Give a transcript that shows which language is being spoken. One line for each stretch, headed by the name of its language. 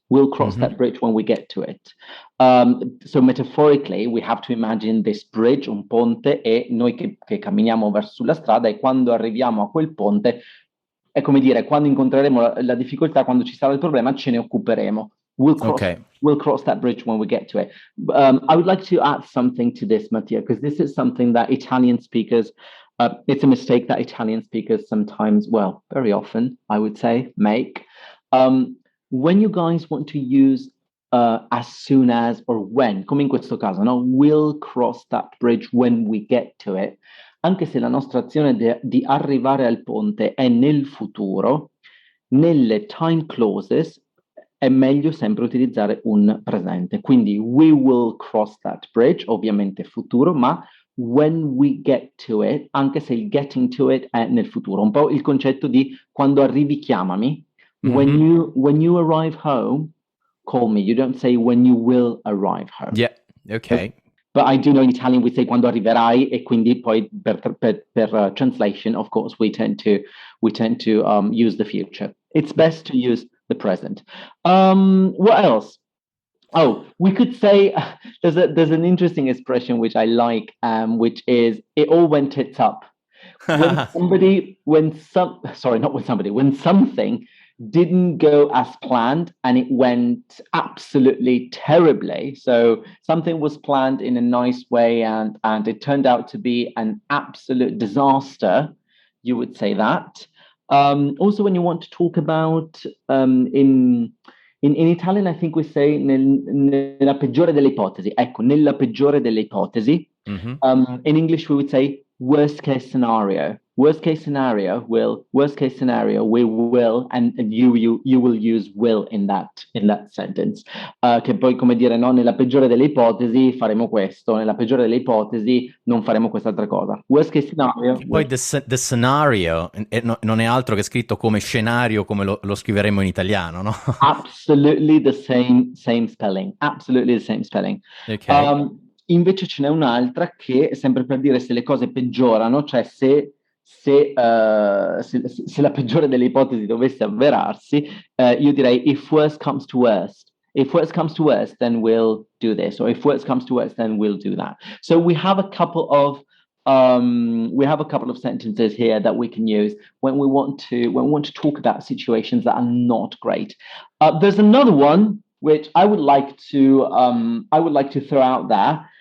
English: We'll cross that bridge when we get to it. So metaphorically, we have to imagine this bridge,
Italian: un ponte, e noi che camminiamo verso la strada, e quando arriviamo a quel ponte, è come dire, quando incontreremo la difficoltà, quando ci sarà il problema, ce ne occuperemo.
English: We'll cross that bridge when we get to it. I would like to add something to this, Mattia, because this is something that Italian speakers, it's a mistake that Italian speakers sometimes, well, very often, I would say, make. When you guys want to use as soon as or when,
Italian: come in questo caso, no?
English: We'll cross that bridge when we get to it.
Italian: Anche se la nostra azione di arrivare al ponte è nel futuro, nelle time clauses è meglio sempre utilizzare un presente. Quindi
English: we will cross that bridge,
Italian: ovviamente futuro, ma
English: when we get to it,
Italian: anche se il
English: getting to it
Italian: è nel futuro. Un po' il concetto di quando arrivi chiamami.
English: When you arrive home, call me. You don't say when you will arrive home. Yeah, okay. But I do know in Italian we say
Italian: quando arriverai, e quindi poi per
English: translation, of course, we tend to use the future. It's best to use the present. What else? Oh, we could say there's an interesting expression which I like, which is it all went tits up. When something didn't go as planned and it went absolutely terribly. So something was planned in a nice way and it turned out to be an absolute disaster, you would say that. Also, when you want to talk about in Italian, I think we say
Italian: nella peggiore delle ipotesi. Ecco, nella peggiore delle ipotesi. Mm-hmm.
English: In English, we would say worst case scenario. Worst case scenario, we will, and you will use will in that sentence.
Italian: Che poi, come dire, no, nella peggiore delle ipotesi faremo questo, nella peggiore delle ipotesi non faremo quest'altra cosa.
English: Worst case scenario.
Italian: Poi the scenario non è altro che scritto come scenario, come lo scriveremo in italiano, no?
English: Absolutely the same spelling. Absolutely the same spelling. Okay.
Italian: Invece ce n'è un'altra che, sempre per dire se le cose peggiorano, cioè se la peggiore delle ipotesi dovesse avverarsi, io direi
English: if worst comes to worst. If worst comes to worst, then we'll do this. Or if worst comes to worst, then we'll do that. So we have a couple of sentences here that we can use when we want to talk about situations that are not great. There's another one which I would like to throw out there.